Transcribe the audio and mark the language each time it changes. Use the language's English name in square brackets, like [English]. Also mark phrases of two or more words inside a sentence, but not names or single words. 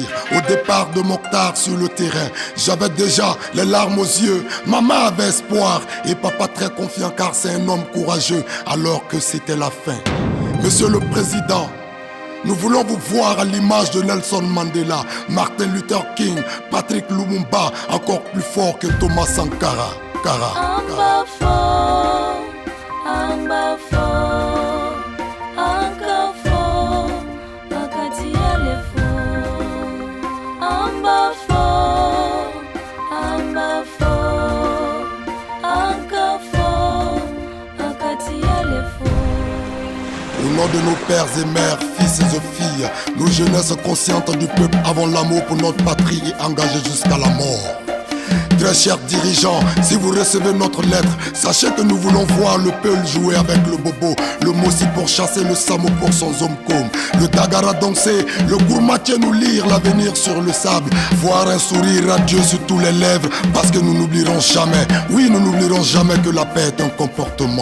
[French] Au départ de Mokhtar sur le terrain, j'avais déjà les larmes aux yeux. Maman avait espoir et papa très confiant car c'est un homme courageux alors que c'était la fin. Monsieur le Président, nous voulons vous voir à l'image de Nelson Mandela, Martin Luther King, Patrick Lumumba, encore plus fort que Thomas Sankara. Ambafo, ambafo, ankafo, akatia lefo. Ambafo, ambafo, ankafo, akatia lefo. Au nom de nos pères et mères, fils et filles, nous jeunesse conscientes du peuple avons l'amour pour notre patrie et engagés jusqu'à la mort. Très chers dirigeants, si vous recevez notre lettre, sachez que nous voulons voir le peul jouer avec le bobo, le moussi pour chasser, le samo pour son zomkom, le dagara danser, le gourmatier nous lire l'avenir sur le sable, voir un sourire radieux sur tous les lèvres, parce que nous n'oublierons jamais, oui nous n'oublierons jamais que la paix est un comportement.